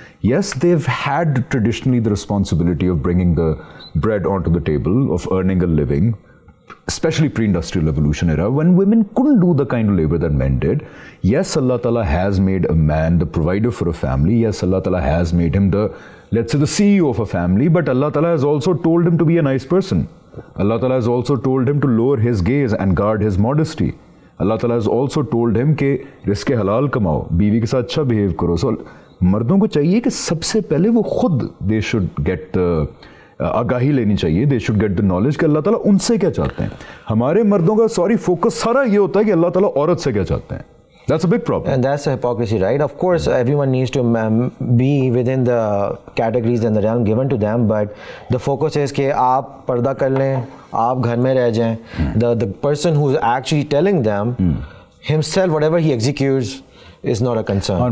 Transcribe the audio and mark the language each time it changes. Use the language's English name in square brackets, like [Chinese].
[English] Yes, they've had traditionally the responsibility of bringing the bread onto the table, of earning a living, especially pre-industrial revolution era, when women couldn't do the kind of labor that men did. Yes, Allah Ta'ala has made a man the provider for a family. Yes, Allah Ta'ala has made him the, let's say, the CEO of a family, but Allah Ta'ala has also told him to be a nice person. Allah Ta'ala has also told him to lower his gaze and guard his modesty. Allah Ta'ala has also told him [Urdu] کہ رزق حلال کماؤ, بیوی کے ساتھ اچھا behave کرو. سو مردوں کو چاہیے کہ سب سے پہلے وہ خود [English] they should get [Urdu] آگاہی لینی چاہیے, [English] they should get the knowledge [Urdu] کہ اللہ تعالیٰ ان سے کیا چاہتے ہیں. ہمارے مردوں کا فوکس سارا یہ ہوتا ہے کہ اللہ تعالیٰ عورت سے کیا چاہتے ہیں. [English] That's a big problem. And that's the hypocrisy, right? Of course, everyone needs to be within the categories and the realm given to them, but the focus is [Urdu] کہ آپ پردہ کر لیں, آپ گھر میں رہ جائیں. [English] The person who's actually telling them himself, whatever he executes, is not a concern.